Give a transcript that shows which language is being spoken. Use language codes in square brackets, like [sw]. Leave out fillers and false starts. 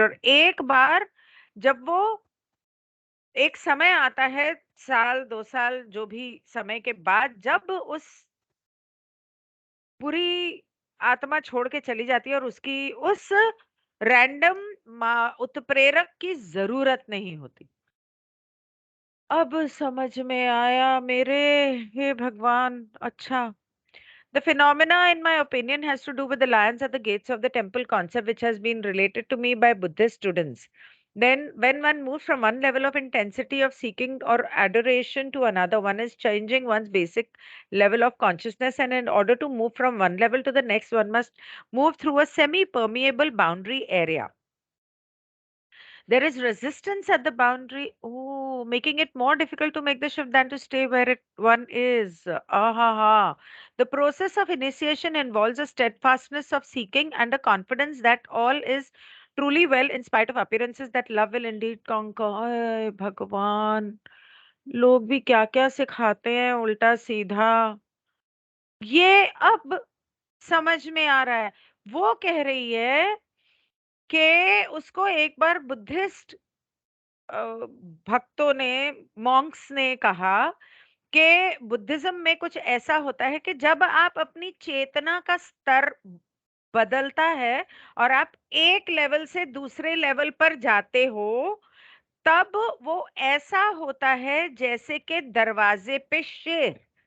[hi] और एक बार जब वो एक समय आता है, साल, 2 साल जो भी समय के बाद, जब उस पूरी आत्मा छोड़ के चली जाती है और उसकी उस रैंडम उत्प्रेरक की ज़रूरत नहीं होती। अब समझ में आया मेरे, हे भगवान! अच्छा। [en] The phenomena, in my opinion, has to do with the lions at the gates of the temple concept, which has been related to me by Buddhist students. Then, when one moves from one level of intensity of seeking or adoration to another, one is changing one's basic level of consciousness, and in order to move from one level to the next, one must move through a semi permeable boundary area. There is resistance at the boundary, oh, making it more difficult to make the shift than to stay where one is. Ahaha. The process of initiation involves a steadfastness of seeking and a confidence that all is truly well in spite of appearances that love will indeed conquer. [hi] आय भगवान, लोग भी क्या-क्या सिखाते हैं उल्टा सीधा। ये अब समझ में आ रहा है। वो कह रही है कि उसको एक बार बुद्धिस्ट अ, भक्तों ने, मॉन्क्स ने कहा कि बुद्धिज्म में कुछ ऐसा होता है कि जब आप अपनी चेतना का स्तर बदलता है और आप एक लेवल से दूसरे लेवल पर जाते हो, तब वो ऐसा होता है जैसे कि दरवाजे पे शेर।